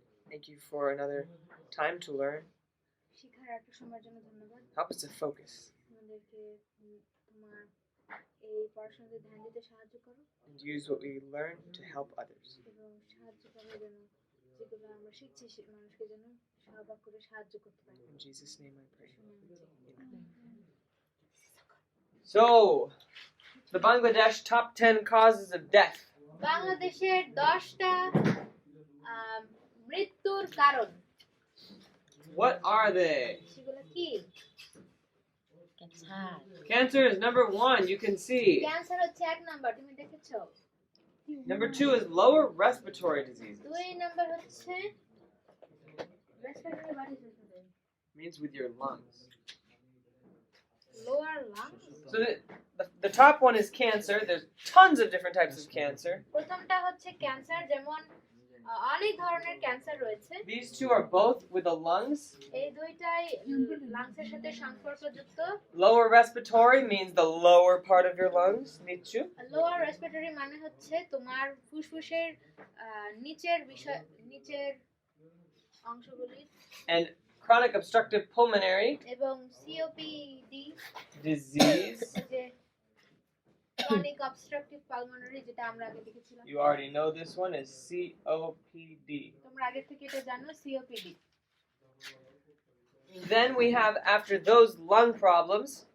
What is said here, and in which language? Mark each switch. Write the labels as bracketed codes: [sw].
[en] thank you for another time to learn. [bn] শিক্ষার একটা সময়ের জন্য ধন্যবাদ। [en] Help us to focus [bn] আমাদেরকে তোমার এই পড়াশোনাতে ধ্যান দিতে সাহায্য করো [en] and use what we learn to help others. [bn] এবং সাহায্য করো যেন যেগুলো আমরা শিখছি মানুষকে যেন সহবাগ করে সাহায্য করতে পারি। [en] In Jesus' name I pray. Amen. So, the Bangladesh top 10 causes of death. [bn] বাংলাদেশের 10টা মৃত্যুর কারণ [en] What are they? [bn] সেগুলো কি? [en] Cancer is number 1, you can see. [bn] Cancer হচ্ছে 1 নাম্বার, তুমি দেখেছো। [en] Number 2 is lower respiratory diseases. [bn] 2 number হচ্ছে [en] respiratory, what is respiratory? Means with your lungs. Lower lungs. So the top one is cancer. There's tons of different types of cancer. [bn] প্রথমটা হচ্ছে cancer, যেমন অনেক ধরনের cancer রয়েছে। [en] These two are both with the lungs. [bn] এই দুইটাই লাংসের সাথে সম্পর্কযুক্ত। [en] Lower respiratory means the lower part of your lungs. [bn] Nichu. Lower respiratory মানে হচ্ছে তোমার ফুসফুসের নিচের অংশগুলি। [en] And chronic obstructive pulmonary [bn] এবং সিওপিডি [en] disease. [bn] যে [en] chronic obstructive pulmonary, [bn] যেটা আমরা আগে দেখেছিলাম। [en] You already know this one is COPD. [bn] তোমরা আগে থেকে এটা জানো, COPD. [en] Then we have, after those lung problems,